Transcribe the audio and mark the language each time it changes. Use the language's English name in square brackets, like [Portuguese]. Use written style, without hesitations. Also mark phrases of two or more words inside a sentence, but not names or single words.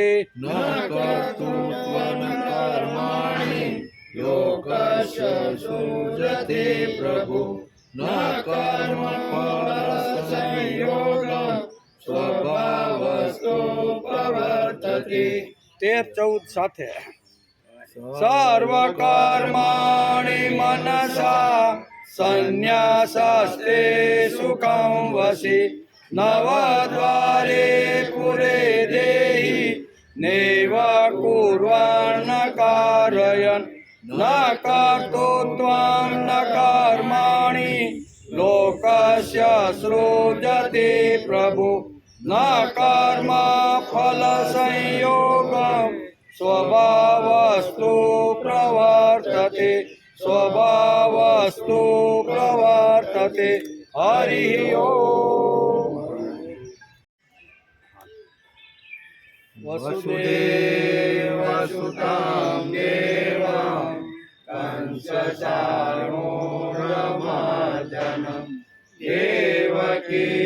[Sanskrit] न कर्तृत्वं कर्माणि लोकस्य सृजते प्रभु न कर्म फल संयोगं स्वभावस्तु प्रवर्तते 13-14 સાથે सर्वकर्माणि मनसा संन्यासस्ते सुखं वसी नवद्वारे पुरे देही नैव कुर्वन्न कारयन न कर्तृत्वं न कर्माणि लोकस्य सृजते प्रभु न कर्म फल संयोगं स्वभावस्तु प्रवर्तते स्वभावस्तु प्रवर्तते हरि ओम वसुदेवसुतं देवं कंसचाणूरमर्दनं देवकी